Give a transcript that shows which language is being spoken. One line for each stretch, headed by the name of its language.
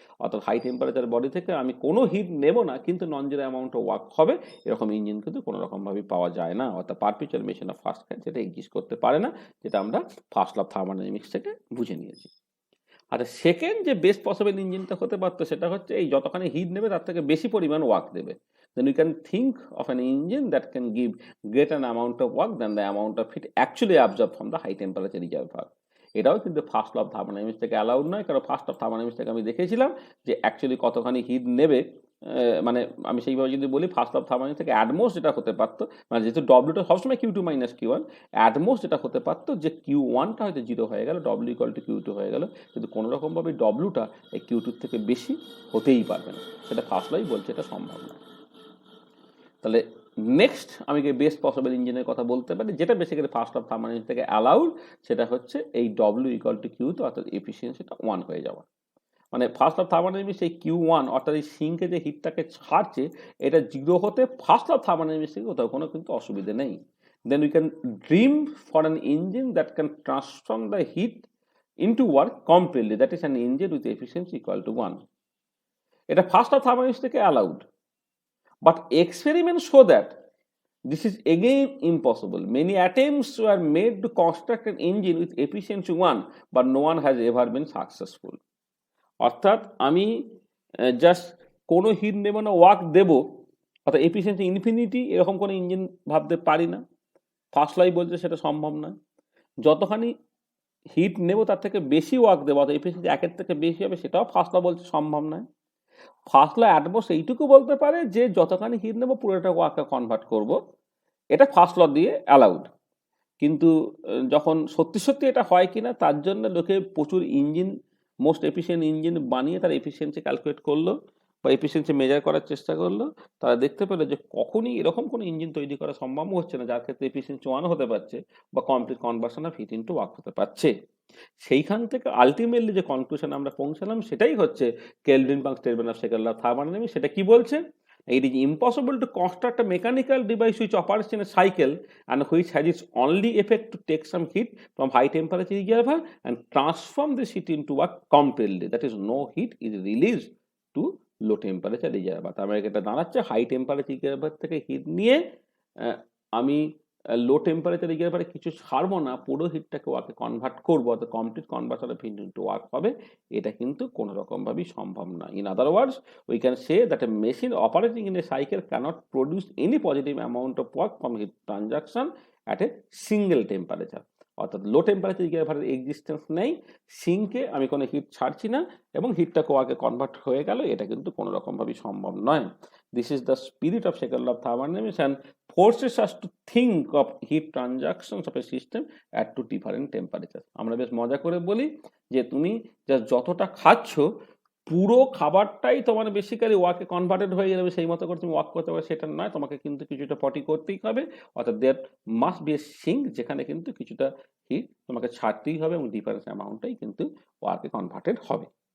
Bangla: অর্থাৎ high temperature body থেকে আমি কোনো হিট নেব না কিন্তু নন জিরো অ্যামাউন্ট ওয়ার্ক হবে, এরকম ইঞ্জিন কিন্তু কোনো রকমভাবে পাওয়া যায় না, অর্থাৎ perpetual machine of first kind সেটা এক্সিস্ট করতে পারে না, যেটা আমরা ফার্স্ট ল অফ থার্মোডাইনামিক্স থেকে বুঝে নিয়েছি। আর সেকেন্ড যে বেস্ট পসিবল ইঞ্জিনটা হতে পারতো সেটা হচ্ছে এই যতখানি হিট নেবে তার থেকে বেশি পরিমাণ ওয়ার্ক দেবে।
English: Then we can think of an engine that can give greater amount of work than the amount of heat actually absorbed from the high temperature reservoir.
Bangla: এটাও কিন্তু ফার্স্ট ল অফ থার্মোডাইনামিক্স থেকে allowed নয়, কারণ first of thermodynamics থেকে আমি দেখেছিলাম যে actually কতখানি হিট নেবে। মানে আমি সেইভাবে যদি বলি ফার্স্ট অফ থার্মোডাইনামিক্স থেকে অ্যাটমোস্ট যেটা হতে পারতো, মানে যেহেতু ডব্লিউটা সবসময় Q two minus Q one, at most যেটা হতে পারতো যে কিউ ওয়ানটা হয়তো জিরো হয়ে গেল, W equal to Q two হয়ে গেল, কিন্তু কোনো রকমভাবে ডব্লিউটা এই কিউ টুর থেকে বেশি হতেই পারবে না, সেটা ফার্স্ট লাই বলছে এটা সম্ভব না। তাহলে নেক্সট আমি বেস্ট পসিবল ইঞ্জিনের কথা বলতে পারি যেটা বেসিক্যালি ফার্স্ট অফ থার্মোডাইনামিক্স থেকে অ্যালাউড, সেটা হচ্ছে এই ডব্লিউ ইকুয়াল টু কিউ, তো অর্থাৎ এফিসিয়েন্সিটা ওয়ান হয়ে যাওয়া। মানে ফার্স্ট অফ থার্মোডাইনামিক্স এই কিউ ওয়ান অর্থাৎ এই সিঙ্কে যে হিটটাকে ছাড়ছে এটা জিরো হতে ফার্স্ট অফ থার্মোডাইনামিক্স থেকে কোথাও কোনো কিন্তু অসুবিধে নেই।
English: Then we can dream for an engine that can transform the heat into work completely, that is an engine with efficiency equal to one.
Bangla: এটা ফার্স্ট অফ থার্মোডাইনামিক্স থেকে allowed,
English: but experiments show that this is again impossible. Many attempts were made to construct an engine with efficiency 1, but no one has ever been successful.
Bangla: অর্থাৎ আমি just কোনো hit নেব না, work দেব, অর্থাৎ efficiency infinity, এরকম কোনো engine ভাবতে পারি না। ফার্স্ট লাই বলছে সেটা সম্ভব নয়। যতখানি হিট নেব তার থেকে বেশি ওয়ার্ক দেবো, অর্থাৎ এফিসিয়েন্সি একের থেকে বেশি হবে, সেটাও ফার্স্ট লা বলছে সম্ভব নয়। ফার্স্ট ল অ্যাটমোস্ট এইটুকু বলতে পারে যে যতখানি হিট নেবো পুরোটা ওয়ার্কে কনভার্ট করব, এটা ফার্স্ট ল দিয়ে অ্যালাউড। কিন্তু যখন সত্যি সত্যি এটা হয় কিনা তার জন্য লোকে প্রচুর ইঞ্জিন, মোস্ট এফিসিয়েন্ট ইঞ্জিন বানিয়ে তার এফিসিয়েন্সি ক্যালকুলেট করলো বা এফিসিয়েন্সি মেজার করার চেষ্টা করলো, তারা দেখতে পেলো যে কখনই এরকম কোনো ইঞ্জিন তৈরি করা সম্ভব হচ্ছে না যার ক্ষেত্রে এফিসিয়েন্সি ওয়ান হতে পারছে বা complete conversion of heat into work হতে পারছে। সেইখান থেকে আলটিমেটলি যে কনক্লুশন আমরা পৌঁছালাম সেটাই হচ্ছে kelvin-Planck statement of second law of thermodynamics. সেটা কি বলছে?
English: It is impossible to construct a mechanical device which operates in a cycle and which has its only effect to take some heat from high temperature reservoir and transform this heat into work completely. That is, no heat is released to low temperature reservoir.
Bangla: তার মানে এটা দাঁড়াচ্ছে high temperature reservoir থেকে hit নিয়ে আমি লো temperature রিজার্ভারে কিছু ছাড়বো না, পুরো হিটটাকে ওয়ার্কে কনভার্ট করবো, অর্থাৎ complete conversion of heat into work হবে, এটা কিন্তু কোনো রকমভাবেই সম্ভব না।
English: In other words we can say that a machine operating in a cycle cannot produce any positive amount of work from heat transaction at a single temperature.
Bangla: অর্থাৎ লো temperature রিজার্ভারের existence নেই, সিঙ্কে আমি কোনো হিট ছাড়ছি না এবং হিটটাকে ওয়ার্কে কনভার্ট হয়ে গেল, এটা কিন্তু কোনো রকমভাবেই সম্ভব নয়।
English: This is the spirit of second law of thermodynamics and forces us to think of heat transactions of a system at two different temperatures.
Bangla: আমরা বেশ মজা করে বলি যে তুমি যতটা খাচ্ছ পুরো খাবারটাই তোমার বেসিক্যালি ওয়ার্কে কনভার্টেড হয়ে যাবে, সেই মতো করে তুমি ওয়ার্ক করতে পারবে সেটা নয়, তোমাকে কিন্তু কিছুটা পটি করতেই হবে, অর্থাৎ
English: there must be a sink
Bangla: যেখানে কিন্তু কিছুটা হিট তোমাকে ছাড়তেই হবে এবং ডিফারেন্স অ্যামাউন্টটাই কিন্তু ওয়ার্কে কনভার্টেড হবে।